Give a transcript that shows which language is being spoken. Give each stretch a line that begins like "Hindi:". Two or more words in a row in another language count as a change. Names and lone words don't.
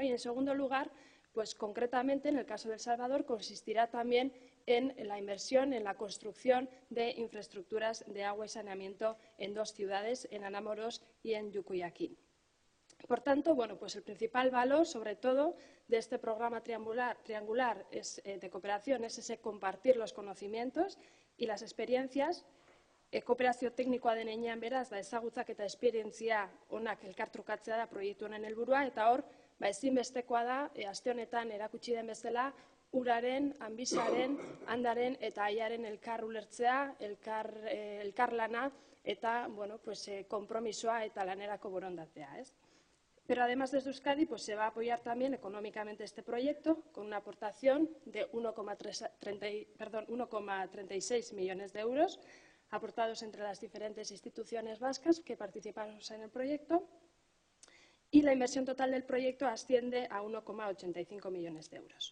Spanish: Y en segundo lugar, pues concretamente en el caso de El Salvador consistirá también en la inversión, en la construcción de infraestructuras de agua y saneamiento en dos ciudades, en Anámoros y en Yucuyaquín. Por tanto, pues el principal valor, sobre todo, de este programa triangular de cooperación es ese compartir los conocimientos y las experiencias.
Basque: Kooperazio teknikoa den heinean beraz, ezagutzak eta esperientzia onak elkartrukatzea da proiektu honen helburua, eta hor, ezinbestekoa da, aste honetan erakutsi den bezala, Uraren, Anbisaren, Andaren eta Aiaren elkar ulertzea, elkarlana eta konpromisoa eta lanerako borondatea, ez?
Spanish: Pero además desde Euskadi se va a apoyar también económicamente este proyecto con una aportación de 1,36 millones de euros aportados entre las diferentes instituciones vascas que participamos en el proyecto, y la inversión total del proyecto asciende a 1,85 millones de euros.